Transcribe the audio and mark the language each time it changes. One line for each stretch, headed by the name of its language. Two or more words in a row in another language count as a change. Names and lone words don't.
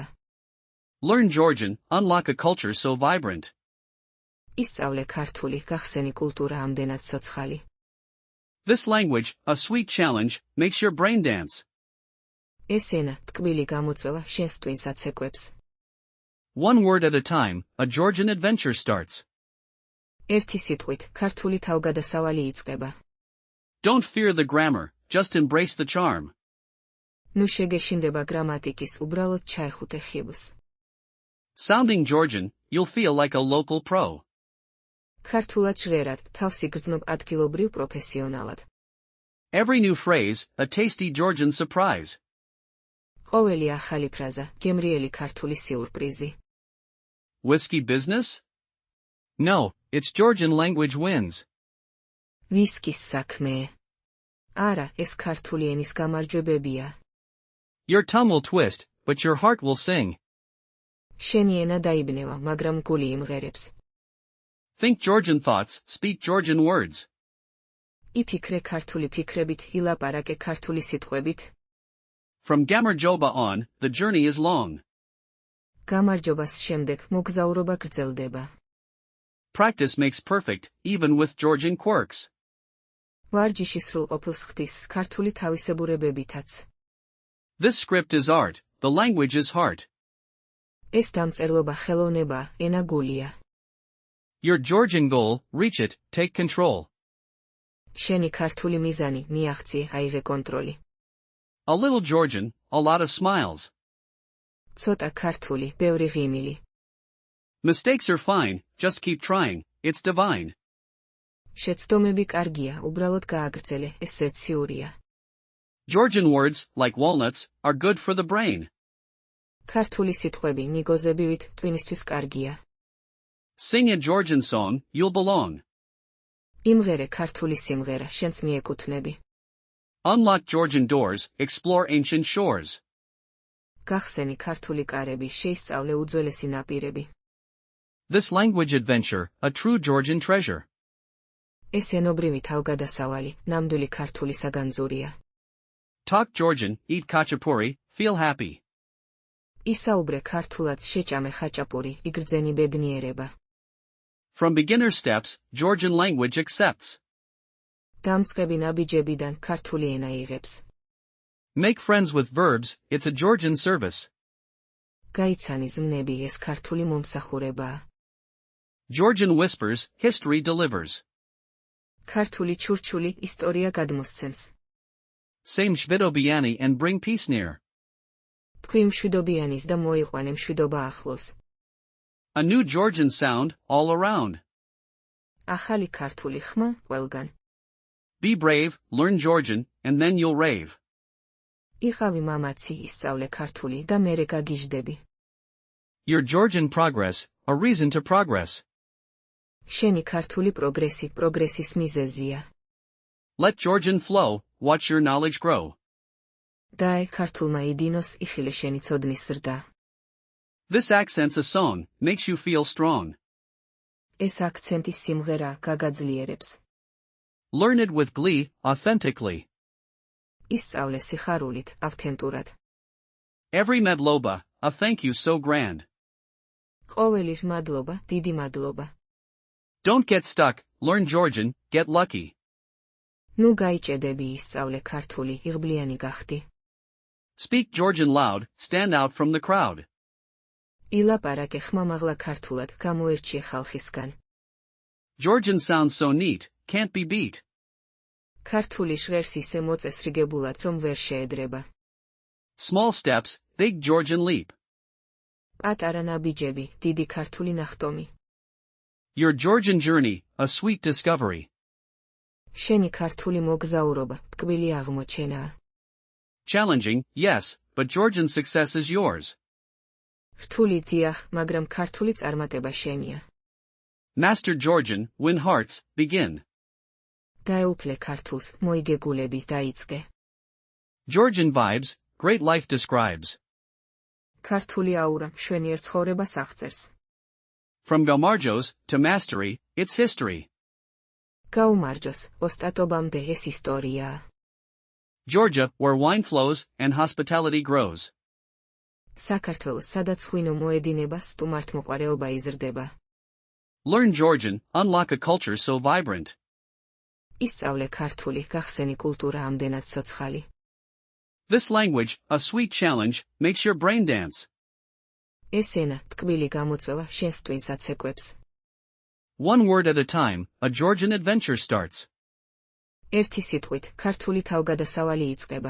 English: Learn Georgian, unlock a culture so vibrant.
Georgian: ისწავლე ქართული, გახსენი კულტურა ამდენად ცოცხალი.
English: This language, a sweet challenge, makes your brain dance.
Georgian: ეს ენა, ტკბილი გამოწვევა, შენს ტვინს აცეკვებს.
English: One word at a time, a Georgian adventure starts.
Georgian: ერთი სიტყვით, ქართული თავგადასავალი იწყება.
English: Don't fear the grammar, just embrace the charm.
Georgian: ნუ შეგეშინდება გრამატიკის, უბრალოდ ჩაეხუტე ხიბლს.
English: Sounding Georgian, you'll feel like a local pro.
Georgian: ქართულად ჟღერად, თავს იგრძნობ ადგილობრივ პროფესიონალად.
English: Every new phrase, a tasty Georgian surprise.
Georgian: ყოველი ახალი ფრაზა, გემრიელი ქართული სიურპრიზი.
English: Whiskey business? No, it's Georgian language wins.
Georgian: ვისკის საქმე. არა, ეს ქართული ენის გამარჯვებებია.
English: Your tongue will twist, but your heart will sing.
Georgian: შენი ენა დაიბნევა, მაგრამ გული იმღერებს.
English: Think Georgian thoughts, speak Georgian words.
Georgian: იფიქრე ქართული ფიქრებით, ილაპარაკე ქართული სიტყვებით.
English: From Gamarjoba on, the journey is long.
Georgian: გამარჯვებას შემდეგ, მოგზაურობა გრძელდება.
English: Practice makes perfect, even with Georgian quirks.
Georgian: ვარჯიში სრულყოფილს ხდის, ქართული თავისებურებებითაც.
English: This script is art, the language is heart.
Georgian: ეს დამწერლობა ხელოვნება, ენა გულია.
English: Your Georgian goal, reach it, take control.
Georgian: შენი ქართული მიზანი, მიაღწიე, აიღე კონტროლი.
English: A little Georgian, a lot of smiles.
Georgian: ცოტა ქართული, ბევრი ღიმილი.
English: Mistakes are fine, just keep trying, it's divine.
Georgian: შეცდომები კარგია, უბრალოდ გააგრძელე, ეს ზეციურია.
English: Georgian words, like walnuts, are good for the brain.
Georgian: ქართული სიტყვები, ნიგოზებივით, ტვინისთვის კარგია.
English: Sing a Georgian song, you'll belong.
Georgian: იმღერე ქართული სიმღერა, შენც მიეკუთვნები.
English: Unlock Georgian doors, explore ancient shores.
Georgian: გახსენი ქართული კარები, შეისწავლე უძველესი ნაპირები.
English: This language adventure, a true Georgian treasure.
Georgian: ეს ენობრივი თავგადასავალი, ნამდვილი ქართული საგანძურია.
English: Talk Georgian, eat khachapuri, feel happy.
Georgian: ისაუბრე ქართულად, შეჭამე ხაჭაპური, იგრძენი ბედნიერება.
English: From beginner steps, Georgian language accepts.
Georgian: დამწყები ნაბიჯებიდან ქართული ენა იღებს.
English: Make friends with verbs, it's a Georgian service.
Georgian: გაიცანი ზმნები, ეს ქართული მომსახურებაა.
English: Georgian whispers, history delivers.
Georgian: ქართული ჩურჩული, ისტორია გადმოსცემს.
English: Say mshvidobiani and bring peace near.
Georgian: თქვი მშვიდობიანის და მოიყვანე მშვიდობა ახლოს.
English: A new Georgian sound, all around.
Georgian: ახალი ქართული ხმა, ყველგან.
English: Be brave, learn Georgian, and then you'll rave.
Georgian: იყავი მამაცი, ისწავლე ქართული და მერე გაგიჟდები.
English: Your Georgian progress, a reason to progress.
Georgian: შენი ქართული პროგრესი, პროგრესის მიზეზია.
English: Let Georgian flow, watch your knowledge grow.
Georgian: დაე ქართულმა იდინოს, იხილე შენი ცოდნის ზრდა.
English: This accent's a song, makes you feel strong.
Georgian: ეს აქცენტი სიმღერა, გაგაძლიერებს.
English: Learn it with glee, authentically.
Georgian: ისწავლე სიხარულით, ავთენტურად.
English: Every medloba, a thank you so grand.
Georgian: ყოველი მადლობა, დიდი მადლობა.
English: Don't get stuck, learn Georgian, get lucky.
Georgian: ნუ გაიჭედები, ისწავლე ქართული, იღბლიანი გახდი.
English: Speak Georgian loud, stand out from the crowd.
Georgian: ილაპარაკე ხმამაღლა ქართულად, გამოერჩიე ხალხისგან.
English: Georgian sounds so neat, can't be beat.
Georgian: ქართული ჟღერს ისე მოწესრიგებულად, რომ ვერ შეედრება.
English: Small steps, big Georgian leap.
Georgian: პატარა ნაბიჯები, დიდი ქართული ნახტომი.
English: Your Georgian journey, a sweet discovery.
Georgian: შენი ქართული მოგზაურობა, ტკბილი აღმოჩენაა.
English: Challenging, yes, but Georgian success is yours.
Georgian: რთული დიახ, მაგრამ ქართული წარმატება შენია.
English: Master Georgian, win hearts, begin.
Georgian: დაეუფლე ქართულს, მოიგე გულების, დაიწყე.
English: Georgian vibes, great life describes.
Georgian: ქართული აურა მშვენიერ ცხოვრებას აღწერს.
English: From Galmarjos to mastery, it's history.
Georgian: გაუმარჯოს, ოსტატობამდე ეს ისტორიაა.
English: Georgia, where wine flows and hospitality grows.
Georgian: საქართველოს, სადაც ღვინო მოედინება, სტუმართმოყვარეობა იზრდება.
English: Learn Georgian, unlock a culture so vibrant.
Georgian: ისწავლე ქართული, გახსენი კულტურა ამდენად ცოცხალი.
English: This language, a sweet challenge, makes your brain dance.
Georgian: ეს ენა, ტკბილი გამოწვევა, შენს ტვინს აცეკვებს.
English: One word at a time, a Georgian adventure starts.
Georgian: ერთი სიტყვით, ქართული თავგადასავალი იწყება.